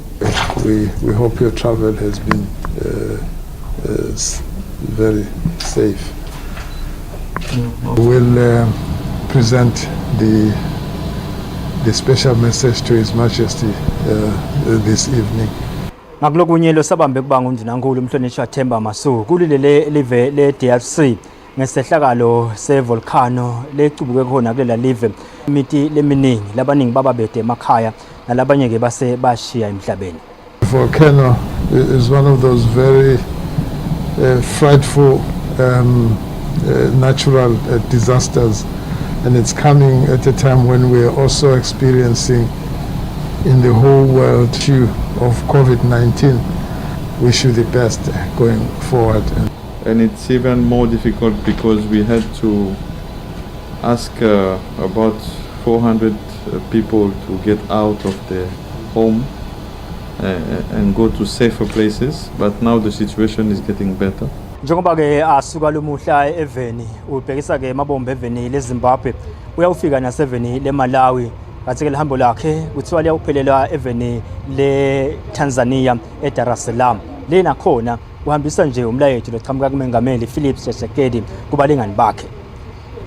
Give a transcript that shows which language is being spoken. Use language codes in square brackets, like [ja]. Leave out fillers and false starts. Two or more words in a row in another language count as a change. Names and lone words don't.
[en] We hope your travel has been very safe. We'll present the special message to His Majesty this evening. [ss] Ngakulokunye losabambe kuba ngundvunankhulu umhlonishwa Themba Masuku kulile live le-DRC ngesehlakalo sevolcano lecubuke khona kulela live imiti leminingi labaningi bababede emakhaya nalabanye-ke base bashiya emhlabeni. [en] Volcano is one of those very frightful natural disasters, and it's coming at a time when we are also experiencing in the whole world issue of COVID-19. Wish you the best going forward. And it's even more difficult because we had to ask about 400 people to get out of their home and go to safer places, but now the situation is getting better. [ss] Njengoba-ke asuka lumuhla eveni ubhekisa-ke mabombe eveni leZimbabwe uyawufika naseveni leMalawi kanti-ke lihambo lakhe kuthiwa liyawuphelela eveni le-Tanzania eDar es Salaam le nakhona uhambisa nje umlayeto lochamuka kumengameli Philip Tshisekedi kubalingani bakhe.